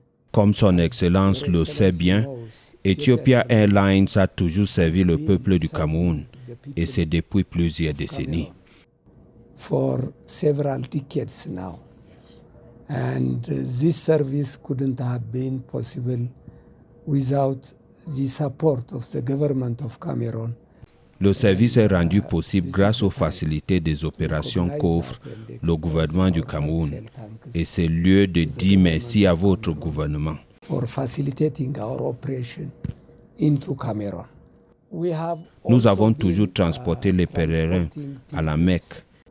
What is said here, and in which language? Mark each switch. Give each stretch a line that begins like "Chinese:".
French: Comme son Excellence le sait bien, Ethiopia Airlines a toujours servi le peuple du Cameroun, et c'est depuis plusieurs décennies.
English: For several decades now. And this service couldn't have been possible without the support of the government of Cameroon.
French: Le service est rendu possible grâce aux facilités des opérations qu'offre le gouvernement du Cameroun. Et c'est lieu de dire merci à votre gouvernement.
English: For facilitating our operation into Cameroon.
French: Nous avons toujours transporté les pèlerins à la Mecque.